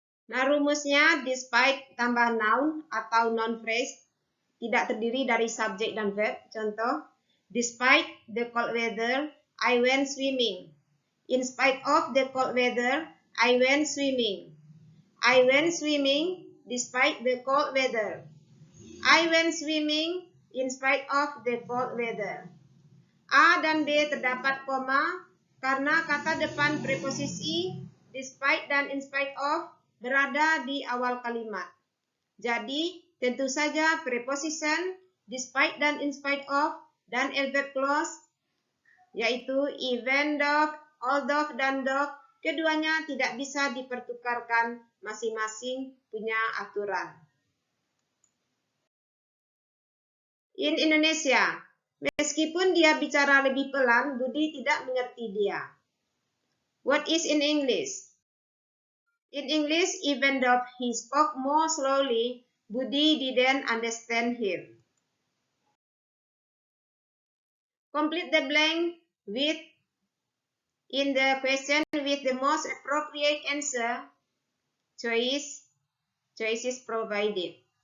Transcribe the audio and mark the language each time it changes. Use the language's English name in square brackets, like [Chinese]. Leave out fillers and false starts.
[Indonesian] Nah, rumusnya despite tambah noun atau noun phrase tidak terdiri dari subjek dan verb. [English] Contoh, despite the cold weather, I went swimming. In spite of the cold weather, I went swimming. I went swimming despite the cold weather. I went swimming in spite of the cold weather. [Indonesian] A dan B terdapat koma karena kata depan preposisi despite dan in spite of berada di awal kalimat. Jadi, tentu saja preposition despite dan in spite of dan adverb clause yaitu even though, although dan though keduanya tidak bisa dipertukarkan, masing-masing punya aturan. [English] In Indonesia, [Indonesian] meskipun dia bicara lebih pelan, Budi tidak mengerti dia. [English] What is in English? In English, even though he spoke more slowly, Budi didn't understand him. Complete the blank with in the question then with the most appropriate answer, choice is provided.